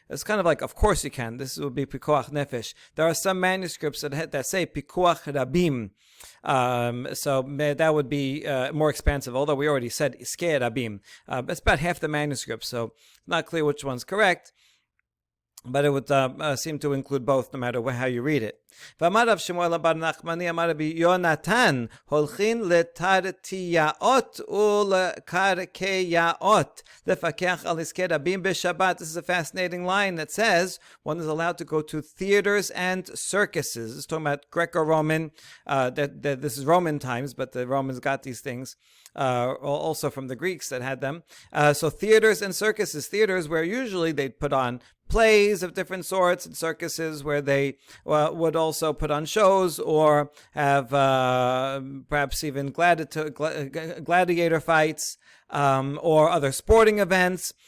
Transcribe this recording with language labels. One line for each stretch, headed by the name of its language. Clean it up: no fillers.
English: It's kind of like, of course you can. This would be pikuach nefesh. There are some manuscripts that say pikuach rabim. So that would be more expansive, although we already said iskei rabim. It's about half the manuscript, so it's not clear which one's correct. But it would seem to include both, no matter how you read it.
Hebrew: ואמר רב שמואל בר נחמני אמר רבי יונתן הולכין לתרתיעות ולקרקעות לפקח על עסקי רבים בשבת.
English: This is a fascinating line that says one is allowed to go to theaters and circuses. It's talking about Greco-Roman, that this is Roman times, but the Romans got these things also from the Greeks that had them. So theaters and circuses, theaters where usually they'd put on plays of different sorts, and circuses where they would also put on shows or have perhaps even gladiator fights or other sporting events.